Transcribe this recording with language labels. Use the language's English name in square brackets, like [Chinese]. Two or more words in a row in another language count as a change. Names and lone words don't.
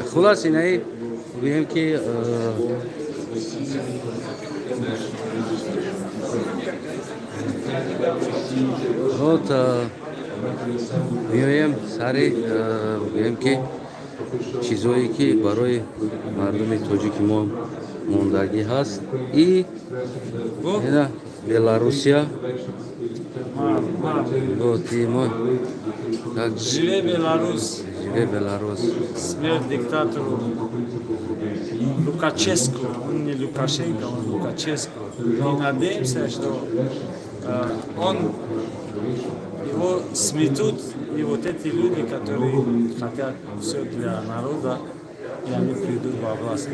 [Tajik] хулас инаи гӯем ки вот меоем сари гӯем ки чизое ки барои мардуми тоҷики мо мондагӣ ҳаст. И ина Беларусия. [Russian] Вот и мой. [Belarusian] Живе Беларусь! Живе Беларусь! [Russian] Смерть диктатору Лукашенко. Он не Лукашенко, он Лукашенко. И надеемся, что его сметут, и вот эти люди, которые хотят все для народа, и они придут во власть.